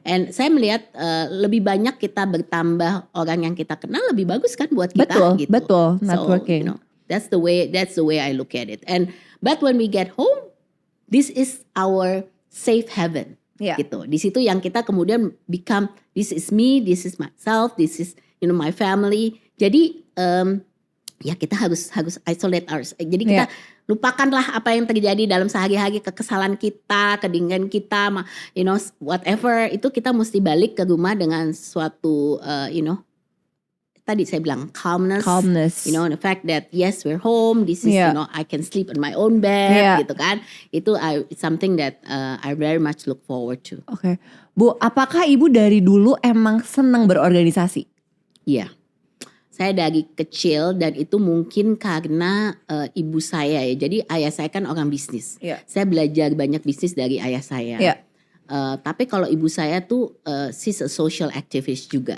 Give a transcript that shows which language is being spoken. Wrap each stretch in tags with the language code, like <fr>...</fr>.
<id>And saya melihat lebih banyak kita bertambah orang yang kita kenal lebih bagus kan buat kita Betul, gitu. betul,</id> <en>So, networking. that's the way I look at it. And but when we get home, this is our safe haven. Yeah.</en> <id>Gitu. Di situ yang kita kemudian</id> <en>become, this is me, this is myself, this is my family.</en> <id>Jadi ya kita harus</id> <en>isolate ourselves.</en> <id>Jadi kita lupakanlah apa yang terjadi dalam sehari-hari, kekesalan kita, kedinginan kita, whatever, itu kita mesti balik ke rumah dengan suatu tadi saya bilang calmness.</id> <en>The fact that yes, we're home, this is I can sleep in my own bed</en> <id>gitu kan. Itu</id> <en>it's something that I very much look forward to.</en> <id>Oke. Bu, apakah Ibu dari dulu emang senang berorganisasi? Iya. Saya dari kecil dan itu mungkin karena ibu saya ya. Jadi ayah saya kan orang bisnis. Iya. Saya belajar banyak bisnis dari ayah saya. Iya. Tapi kalau ibu saya tuh</id> <en>she's a social activist</en> <id>juga.</id>